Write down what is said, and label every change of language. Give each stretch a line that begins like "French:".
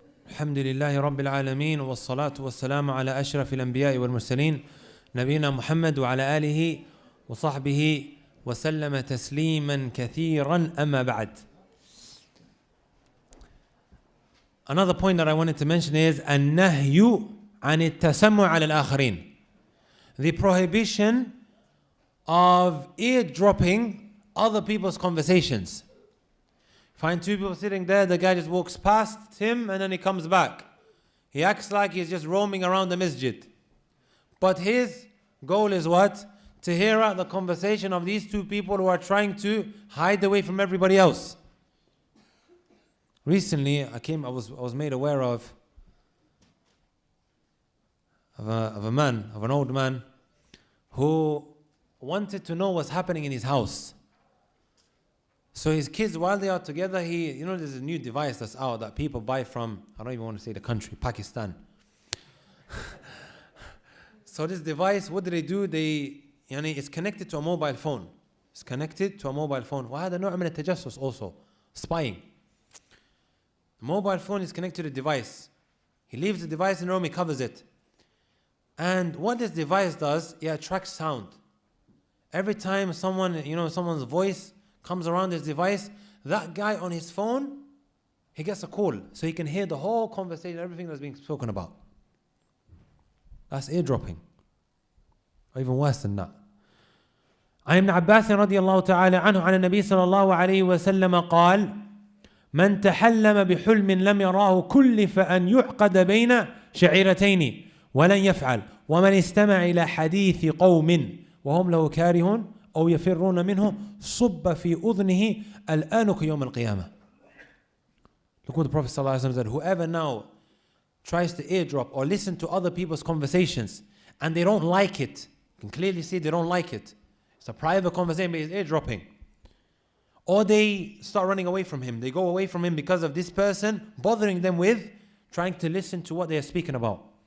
Arabic: الحمد لله رب العالمين والصلاة والسلام على أشرف الأنبياء والمرسلين نبينا محمد وعلى آله وصحبه وسلم تسليما كثيرا أما بعد.
English: Another point that I wanted to mention is
Arabic: النهي عن التسمع على الآخرين.
English: The prohibition of eavesdropping other people's conversations. Find two people sitting there, the guy just walks past him and then he comes back. He acts like he's just roaming around the masjid. But his goal is what? To hear out the conversation of these two people who are trying to hide away from everybody else. Recently, I was made aware of an old man who wanted to know what's happening in his house. So his kids, while they are together, there's a new device that's out that people buy from, I don't even want to say the country, Pakistan. So this device, what do? It's connected to a mobile phone. It's connected to a mobile phone.
Arabic: وهذا نوع من التجسس
English: also, spying. The mobile phone is connected to the device. He leaves the device in the room, he covers it. And what this device does, it attracts sound. Every time someone's voice comes around this device, that guy on his phone, he gets a call. So he can hear the whole conversation, everything that's being spoken about. That's eardropping. Or even worse than that.
Arabic: عن ابن عباس رضي الله تعالى عنه عن النبي صلى الله عليه وسلم قال من تحلم بحلم لم يراه كلف أن يعقد بين شعيرتين ولن يفعل ومن استمع إلى حديث قوم وهم له كارهون أو يفرون منه صب في أذنه الآنك يوم القيامة.
English: Look what the Prophet ﷺ said. Whoever now tries to eardrop or listen to other people's conversations and they don't like it, you can clearly see they don't like it. It's a private conversation, but it's eardropping. Or they start running away from him. They go away from him because of this person bothering them with trying to listen to what they are speaking about.